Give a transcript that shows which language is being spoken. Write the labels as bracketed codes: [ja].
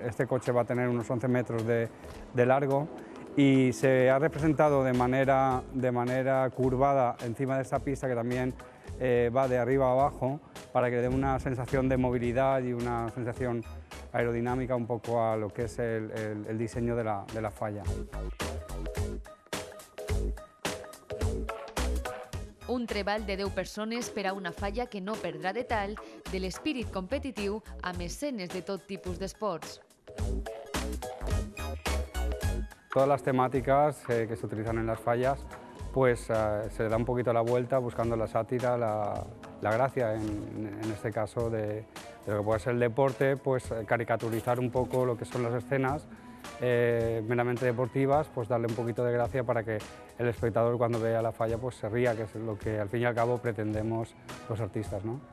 [es] Este coche va a tener unos 11 metros de largo y se ha representado de manera curvada encima de esta pista, que también va de arriba a abajo, para que dé una sensación de movilidad y una sensación aerodinámica un poco a lo que es el diseño de la falla. [ca] Un treball de 10 persones per a una falla que no perdrà de tall de l'espírit competitiu amb escenes de tot tipus d'esports. [es] Todas las temáticas que se utilizan en las fallas, pues se da un poquito la vuelta buscando la sátira, la gracia, en este caso de lo que puede ser el deporte, pues caricaturizar un poco lo que son las escenas meramente deportivas, pues darle un poquito de gracia para que el espectador cuando vea la falla pues se ría, que es lo que al fin y al cabo pretendemos los artistas, ¿no?